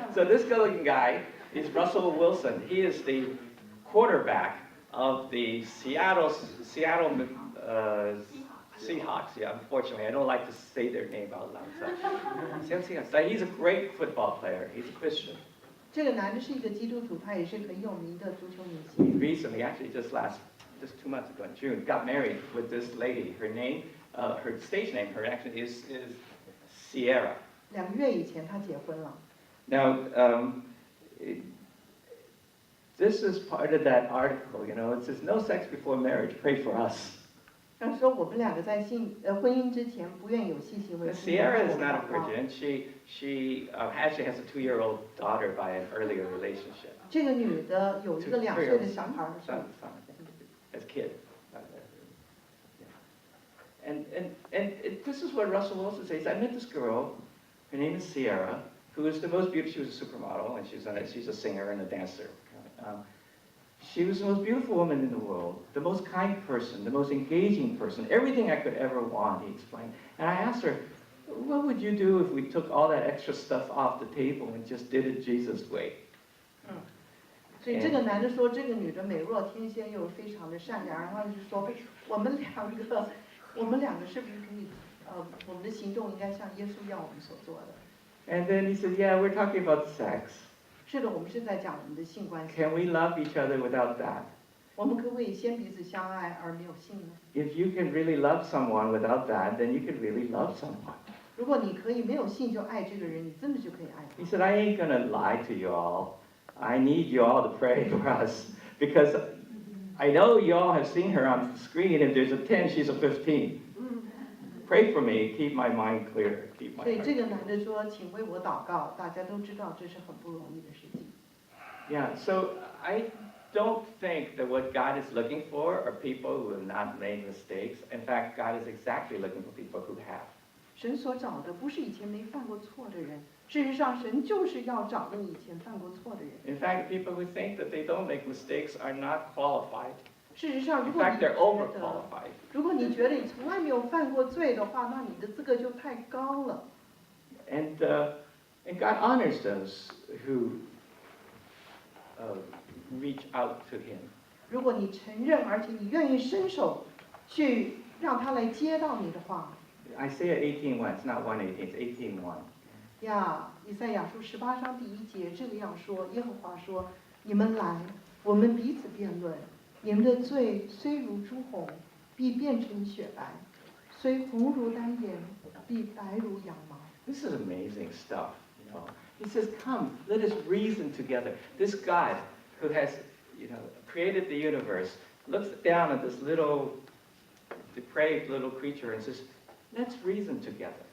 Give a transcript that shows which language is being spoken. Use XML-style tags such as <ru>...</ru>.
<en>So this good-looking guy is Russell Wilson. He is the quarterback of the Seattle Seahawks. Yeah, unfortunately, I don't like to say their name out loud. So he's a great football player. He's a Christian.</en> <zh>这个男的是一个基督徒，他也是很有名的足球明星。</zh> <en>He recently, actually just 2 months ago in June, got married with this lady. Her name, her stage name, her actually is Sierra.</en> <zh>2个月以前他结婚了。</zh> <en>Now, this is part of that article. It says no sex before marriage. Pray for us.</en> <zh>他说我们2个在婚姻之前不愿有性行为。</zh> <en>Sierra is not a virgin. She actually has a 2-year-old daughter by an earlier relationship.</en> <zh>这个女的有一个2岁的小孩儿。</zh> <en>Son, as kid. And this is what Russell Wilson says. I met this girl. Her name is Sierra, who is the most beautiful. She was a supermodel, and she's a singer and a dancer. She was the most beautiful woman in the world, the most kind person, the most engaging person, everything I could ever want, he explained. And I asked her, what would you do if we took all that extra stuff off the table and just did it Jesus' way?</en> <zh>所以这个男的说，这个女的美若天仙，又非常的善良，然后就说我们两个是不是可以，我们的行动应该像耶稣要我们所做的。</zh> <en>And then he said, yeah, we're talking about sex.</en> <zh>是的，我们是在讲我们的性关系。</zh> <en>Can we love each other without that?</en> <zh>我们可不可以先彼此相爱而没有性呢？</zh> <en>If you can really love someone without that, then you can really love someone.</en> <zh>如果你可以没有性就爱这个人，你真的就可以爱</zh> <en>He</en> <zh>他。</zh> <en>said, I ain't gonna lie to you all. I need you all to pray for us because I know you all have seen her on the screen. If there's a 10, she's a 15. Pray for me. Keep my mind clear. Keep my</en> <zh>所以</zh> <en>heart</en> <zh>这个男的说，请为我祷告。大家都知道这是很不容易的事情。</zh> <en>Yeah, so I don't think that what God is looking for are people who have not made mistakes. In fact, God is exactly looking for people who have.</en> <zh>神所找的不是以前没犯过错的人，事实上，神就是要找那个以前犯过错的人。</zh> <en>In fact, people who think that they don't make mistakes are not qualified.</en> <zh>事实上，</zh> <en>In fact, they're</en> <zh>如果</zh> <en>overqualified.</en> <zh>你觉得你从来没有犯过罪的话，那你的资格就太高了。</zh> <en>And God honors those who reach out to Him.</en> <zh>如果你承认，而且你愿意伸手去让他来接到你的话，</zh> <en>Isaiah 18:1, it's not 1:18, it's 18:1.</en> <zh>呀，以赛亚书18章第1节这样说：耶和华说，你们来，我们彼此辩论。你们的罪虽如朱红，必变成雪白；虽红如丹颜，必白如羊毛。</zh> <en>This is amazing stuff, you know. He says, come, let us reason together. This God who has, you know, created the universe looks down at this little depraved little creature and says, let's reason together.</en>